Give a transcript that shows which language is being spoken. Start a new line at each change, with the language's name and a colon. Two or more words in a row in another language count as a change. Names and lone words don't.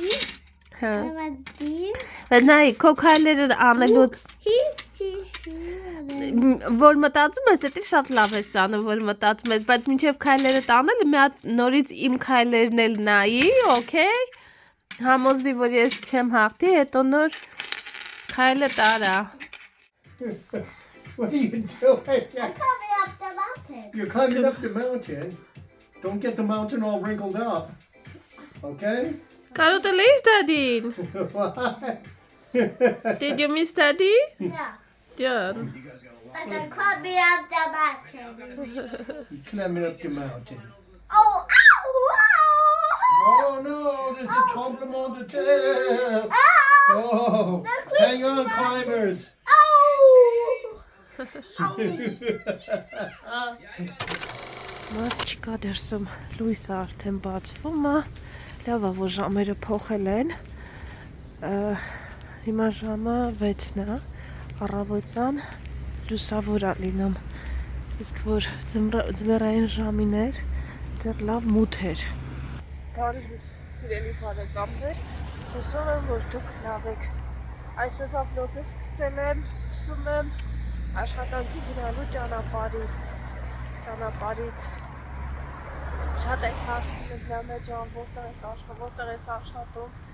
Armenian: Հա։ Նայ, քո քայլերը անելուց։ որ մտածում ես, դա շատ լավ է սանը, որ մտածում ես, բայց մինչև քայլերը տանել, մի հատ նորից իմ քայլերն էլ նայի, օքեյ։ Համոզվի, որ ես չեմ հաղթի, հետո նոր քայլը տարա։
English: What are you doing? I'm coming up the mountain. You're climbing up the mountain. Don't get the mountain all wrinkled up. Okay?
Armenian: Կարոտել էիր դադին։
English: What? Did you miss daddy? Yeah. John. But I'm climbing up the mountain. You're climbing up the mountain. Oh, ow, Oh no, there's a
French: tremblement de terre.
English: ow. Oh, That's hang on, creepy. climbers.
Armenian: Մարդ չկա դերսում, լույսը արդեն բացվում է, լավ է, որ ժամերը փոխել են, հիմա ժամը 6-ն է, առավոտյան լուսավոր է լինում, իսկ որ ձմեռային ժամին էր, դեռ լավ մութ էր։ Բարի սիրելի բարեկամներ, հուսով եմ, որ դուք լավ եք, այսօրվա վլոգը սկսում եմ աշխատանքի գնալու ճանապարհից շատ եք հարցնում Լիանա ջան, որտեղ ես աշխատում,